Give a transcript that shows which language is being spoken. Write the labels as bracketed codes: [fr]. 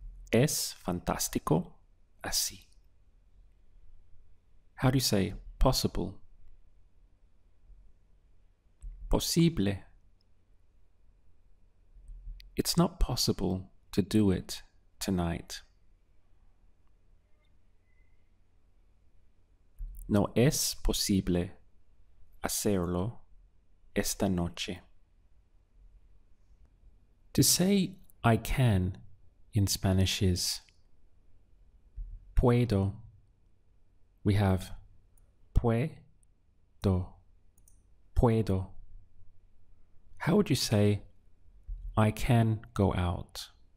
[es] Es fantástico así. [en] How do you say possible? [es] Posible. [en] It's not possible to do it tonight. [es] No es posible hacerlo esta noche. [en] To say I can in Spanish is puedo. We have puedo. How would you say I can go out?